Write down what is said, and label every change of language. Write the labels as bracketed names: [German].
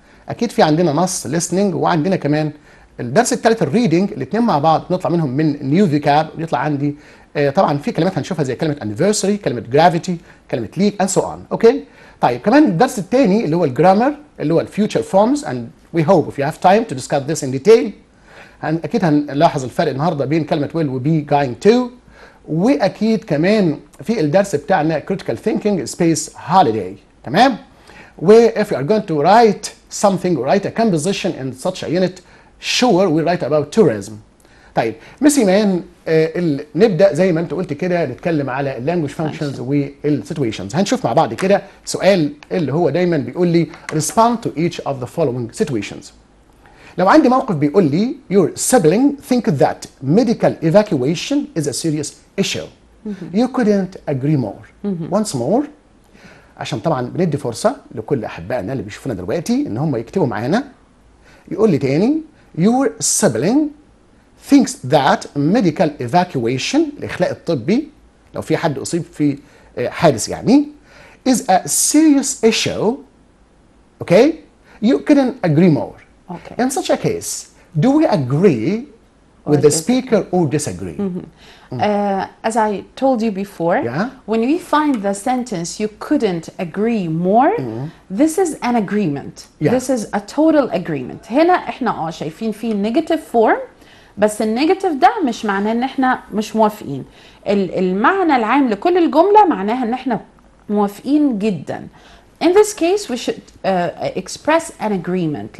[Arabic] أكيد في عندنا نص listening وعندنا كمان الدرس الثالث الريدنج الاثنين مع بعض بنطلع منهم من نيو فيكاب بيطلع عندي طبعا في كلمات هنشوفها زي كلمه anniversary كلمه gravity كلمه leak [English] and so on. [Arabic] اوكي طيب كمان الدرس الثاني اللي هو الجرامر اللي هو الفيوتشر فورمز [English] and we hope if you have time to discuss this in detail. [Arabic] اكيد هنلاحظ الفرق النهارده بين كلمه will و be going to. واكيد كمان في الدرس بتاعنا [English] critical thinking space holiday. [Arabic] تمام. و [English] if you are going to write something or write a composition in such a unit sure we write about tourism. [Arabic] طيب مس إيمان نبدا زي ما انت قلت كده نتكلم على اللانجوج فانكشنز والسيتويشنز. هنشوف مع بعض كده سؤال اللي هو دايما بيقول لي [English] respond to each of the following situations. [Arabic] لو عندي موقف بيقول لي [English] your sibling think that medical evacuation is a serious issue. You couldn't agree more. Once more [Arabic] عشان طبعا بندي فرصه لكل احبائنا اللي بيشوفونا دلوقتي ان هم يكتبوا معانا. يقول لي تاني [English] your sibling thinks that medical evacuation [Arabic] الإخلاء الطبي لو في حد أصيب في حادث يعني [English] is a serious issue. Okay? You couldn't agree more. Okay. In such a case, do we agree with the speaker or disagree? As I told you before, when we find the sentence you couldn't agree more, this is an agreement. This is a total agreement. [Arabic] هنا احنا شايفين في [English] negative form [Arabic] بس النيجاتيف ده مش معناه ان احنا مش موافقين. المعنى العام لكل الجملة معناها ان احنا موافقين جدا. [English] In this case we should express an agreement.